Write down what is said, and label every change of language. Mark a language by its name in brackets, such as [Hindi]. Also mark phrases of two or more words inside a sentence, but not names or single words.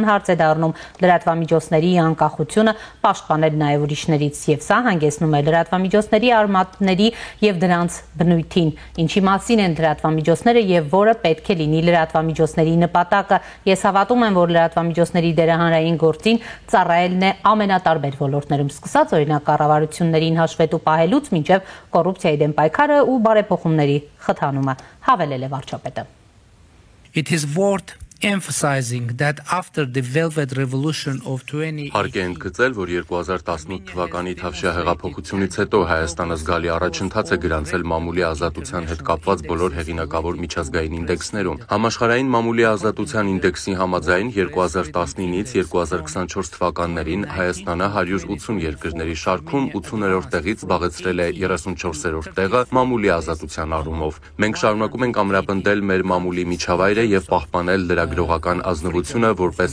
[Armenian] հարց է դառնում լրատվամիջոցների անկախությունը պաշտպանել նաեւ ուրիշներից, եւ սա հանգեցնում է լրատվամիջոցների արմատների եւ դրանց բնույթին, ինչի մասին են լրատվամիջոցները եւ որը պետք է լինի լրատվամիջոցների նպատակը։ Ես հավատում եմ, որ լրատվամիջոցների դերը հանրային գործին ծառայելն է ամենատարբեր ոլորտներում, սկսած օրինակ կառավարություններին հաշվետու պահելուց մինչեւ կոռուպցիայի դեմ պայքարը ու բարեփոխումների խթանումը, հավելել է վարչապետը։ [English] It is worth emphasizing that after the Velvet Revolution of 20 [Armenian] Հարկ է ընդգծել, որ 2018 թվականի Թավշյա հեղափոխությունից հետո Հայաստանը զգալի առաջընթաց է գրանցել մամուլի ազատության հետ կապված բոլոր հեղինակավոր միջազգային ինդեքսներում։ Համաշխարհային մամուլի ազատության ինդեքսի համաձայն 2019-ից 2024 թվականներին Հայաստանը 180 երկրների շարքում 80-րդ տեղից զբաղեցրել է 34-րդ տեղը մամուլի ազատության առումով։ Մենք շարունակում ենք ամրապնդել մեր մամուլի միջավայրը եւ պահպանել դրա լրագրողական ազնվությունը որպես